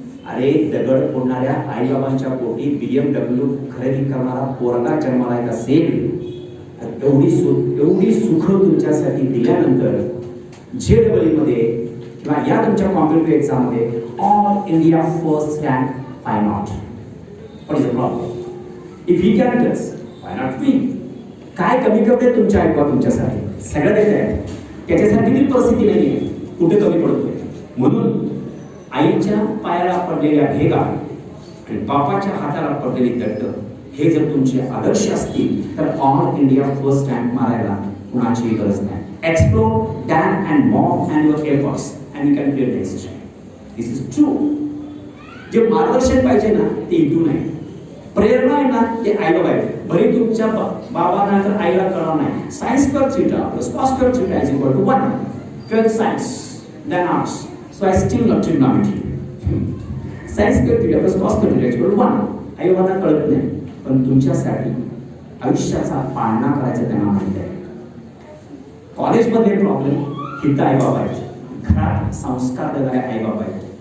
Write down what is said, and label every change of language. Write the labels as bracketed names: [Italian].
[Marathi] अरे दगड फोडणाऱ्या आईबाबांच्या पोटी BMW खरेदी करणारा पोरगा जन्माला येत असेल तर एवढी सुख तुमच्यासाठी दिल्यानंतर JEE मध्ये किंवा या तुमच्या कॉम्पिटिटिव्ह एक्झाम मध्ये all India first rank, [English] why not? What is the problem? If he can do this, why not we? [Marathi] काय कमी करते तुमच्या ऐकवा तुमच्यासाठी? सगळं देत आहे. त्याच्यासाठी ती परिस्थिती नाहीये, कुठे कमी पडतोय. म्हणून आईच्या पायाला पडलेल्या भेगा आणि बापाच्या हाताला पडलेली दट्ट, हे जर तुमचे आदर्श असतील तर ऑल इंडिया फर्स्ट रँक मारायला कुणाचीही गरज नाही. [English] Explore, Dan and mom and your efforts and you can create history. This is true. [Marathi] जे मार्गदर्शन पाहिजे ना ते इथून आहे. प्रेरणा आहे ना ते आई बाबा आहे. भले तुमच्या बाबांना तर आईला कळणार नाही. [English] Science square theta plus cos square theta is equal to 1. 12th science, then arts. So I still love trigonometry. Science square theta plus cos square theta is equal to 1. [Marathi] आई बाबांना कळत नाही, पण तुमच्यासाठी आयुष्याचा पाळणा करायचं त्यांना माहिती आहे. कॉलेजमध्ये प्रॉब्लेम हित आई बाबा आहेत, घरात संस्कार देणारे आई बाबा आहेत.